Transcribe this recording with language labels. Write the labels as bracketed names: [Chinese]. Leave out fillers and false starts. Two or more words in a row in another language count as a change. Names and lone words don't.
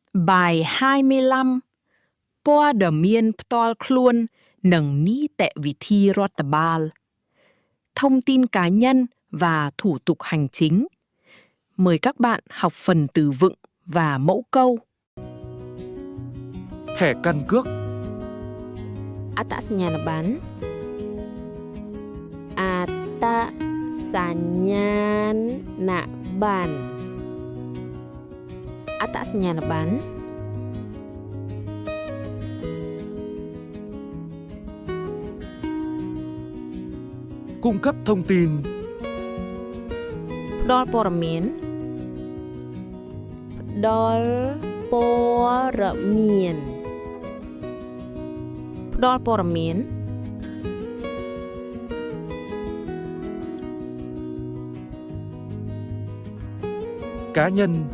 [Vietnamese] Bài 25 [Khmer] ព័ត៌មានផ្ទាល់ខ្លួននិងនីតិវិធីរដ្ឋបាល [Vietnamese] Thông tin cá nhân và thủ tục hành chính. Mời các bạn học phần từ vựng và mẫu câu. Thẻ căn cước. [Khmer] អត្តសញ្ញាណប័ណ្ណអត្តសញ្ញាណប័ណ្ណអត្តសញ្ញាណប័ណ្ណ [Vietnamese] Cung cấp thông tin. [Khmer] ផ្ដល់ព័ត៌មានផ្ដល់ព័ត៌មានផ្ដល់ព័ត៌មាន [Vietnamese] Cá nhân.